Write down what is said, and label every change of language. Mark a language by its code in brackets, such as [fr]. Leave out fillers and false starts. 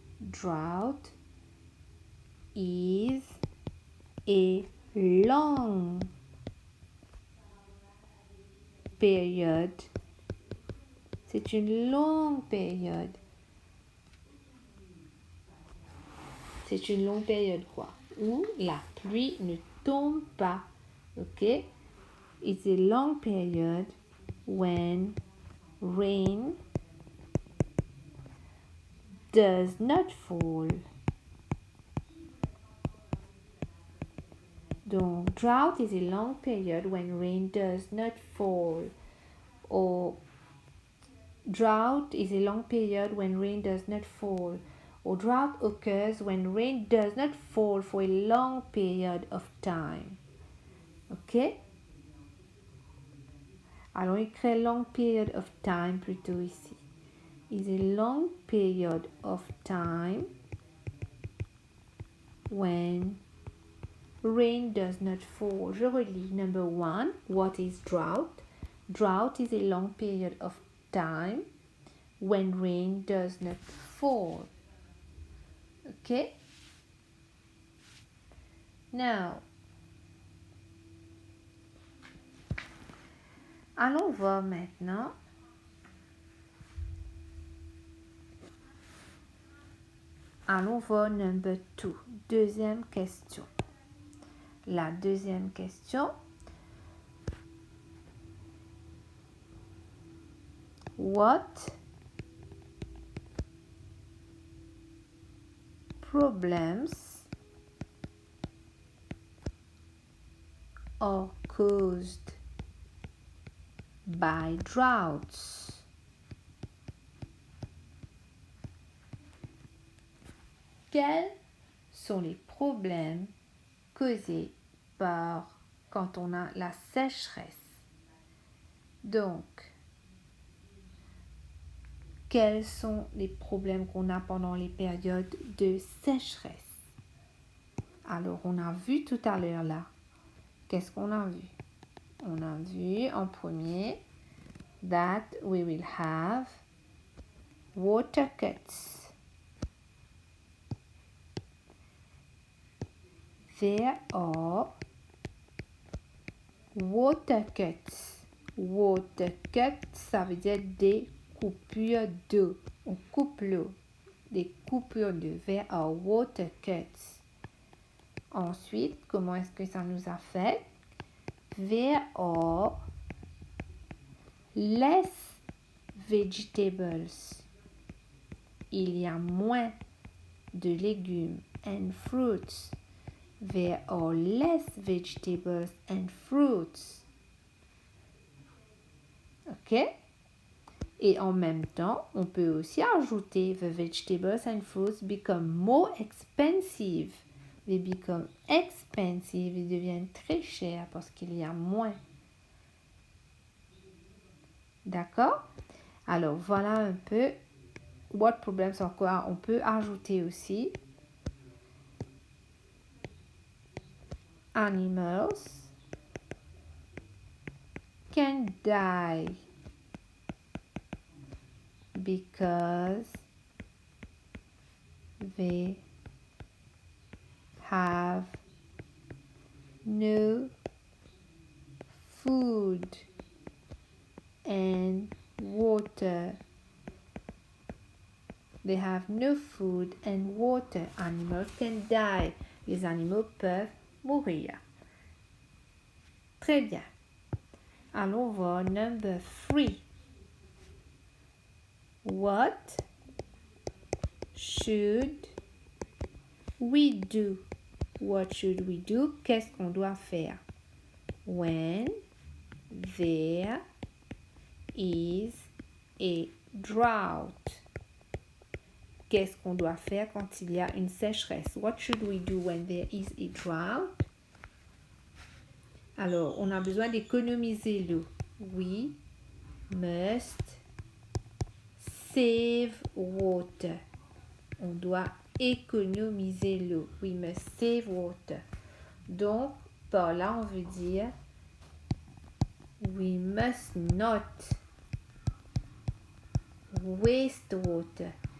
[en] Drought is a long period. [fr] C'est une longue période. C'est une longue période quoi? Où la pluie ne tombe pas. Ok? [en] It's a long period when rain does not fall. Donc, drought is a long period when rain does not fall. Or drought is a long period when rain does not fall. Or drought occurs when rain does not fall for a long period of time. Ok? [fr] Allons écrire [en] long period of time [fr] plutôt ici. [en] Is a long period of time when rain does not fall. [fr] Je relis. [en] Number one, what is drought? Drought is a long period of time when rain does not fall. Okay? [fr] Now, allons voir maintenant allons voir [en] number two. [fr] Deuxième question. La deuxième question. [en] What problems are caused by droughts? [fr] Quels sont les problèmes causés par quand on a la sécheresse? Donc, quels sont les problèmes qu'on a pendant les périodes de sécheresse? Alors, on a vu tout à l'heure là. Qu'est-ce qu'on a vu? On a vu en premier [en] that we will have water cuts. There are water cuts. [fr] Water cut, ça veut dire des coupures d'eau. On coupe l'eau. Des coupures de verre [en] are water cuts. [fr] Ensuite, comment est-ce que ça nous affecte? [en] There are less vegetables. [fr] Il y a moins de légumes [en] and fruits. There are less vegetables and fruits. OK? [fr] Et en même temps, on peut aussi ajouter [en] the vegetables and fruits become more expensive. They become expensive. [fr] Ils deviennent très chers parce qu'il y a moins. D'accord? Alors, voilà un peu [en] what problems are [fr] quoi. On peut ajouter aussi [en] animals can die because they have no food and water. They have no food and water. Animals can die. [fr] Les animaux peuvent mourir. Très bien. Allons voir [en] number 3. What should we do? What should we do? [fr] Qu'est-ce qu'on doit faire? [en] When there is a drought. [fr] Qu'est-ce qu'on doit faire quand il y a une sécheresse? [en] What should we do when there is a drought? [fr] Alors, on a besoin d'économiser l'eau. [en] We must save water. [fr] On doit économiser l'eau. [en] We must save water. [fr] Donc, par là, on veut dire [en] we must not waste water.